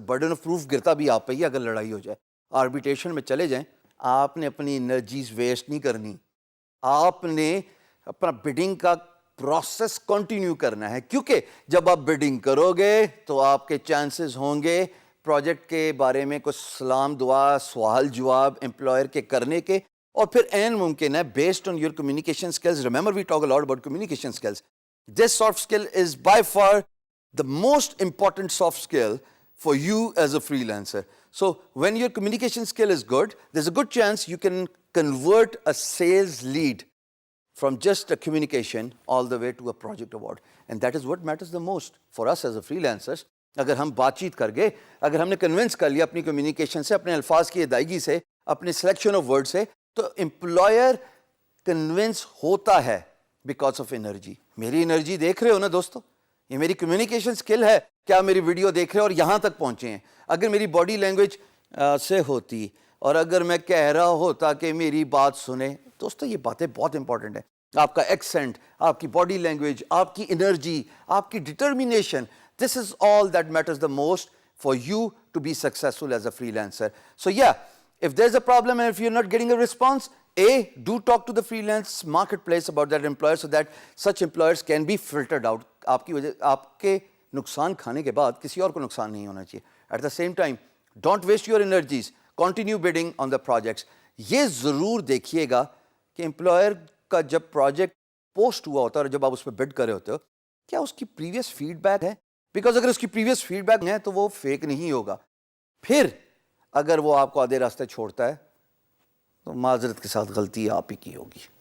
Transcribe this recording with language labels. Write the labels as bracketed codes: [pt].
[ur] Burden of proof گرتا بھی آپ پہ ہی اگر لڑائی ہو جائے. آربیٹریشن میں چلے جائیں، آپ نے اپنی انرجیز ویسٹ نہیں کرنی، آپ نے اپنا بڈنگ کا پروسیس کنٹینیو کرنا ہے، کیونکہ جب آپ بڈنگ کرو گے تو آپ کے چانسز ہوں گے پروجیکٹ کے بارے میں کچھ سلام دعا، سوال جواب امپلائر کے کرنے کے، اور پھر این ممکن ہے [en] Based on your communication skills. Remember we talk a lot about communication skills. This soft skill is by far the most important soft skill for you as a freelancer. So when your communication skill is good, there's a good chance you can convert a sales lead from just a communication all the way to a project award. And that is what matters the most for us as a freelancers. [ur] اگر ہم بات چیت کر گئے، اگر ہم نے convince کر لیا اپنی کمیونیکیشن سے، اپنے الفاظ کی ادائیگی سے، اپنے سلیکشن آف ورڈ سے، تو امپلائر کنونس ہوتا ہے [en] Because of energy. [ur] میری انرجی دیکھ رہے ہو نا دوستو، یہ میری کمیونیکیشن سکل ہے کہ آپ میری ویڈیو دیکھ رہے ہیں اور یہاں تک پہنچے ہیں. اگر میری باڈی لینگویج سے ہوتی اور اگر میں کہہ رہا ہوتا کہ میری بات سنیں، دوستو یہ باتیں بہت امپورٹنٹ ہیں. آپ کا ایکسنٹ، آپ کی باڈی لینگویج، آپ کی انرجی، آپ کی determination, [en] This is all that matters the most for you to be successful as a freelancer. So yeah if there's a problem and if you're not getting a response, do talk to the freelance marketplace about that employer so that such employers can be filtered out. [ur] آپ کی وجہ، آپ کے نقصان کھانے کے بعد کسی اور کو نقصان نہیں ہونا چاہیے. [en] At the same time, don't waste your energies. Continue bidding on the projects. [ur] یہ ضرور دیکھیے گا کہ امپلائر کا جب پروجیکٹ پوسٹ ہوا ہوتا ہے اور جب آپ اس پہ بڈ کر رہے ہوتے ہو، کیا اس کی پریویس فیڈ بیک ہے؟ بیکاز اگر اس کی پریویس فیڈ بیک ہے تو وہ فیک نہیں ہوگا. پھر اگر وہ آپ کو آدھے راستے چھوڑتا ہے تو معذرت کے ساتھ غلطی آپ ہی کی ہوگی.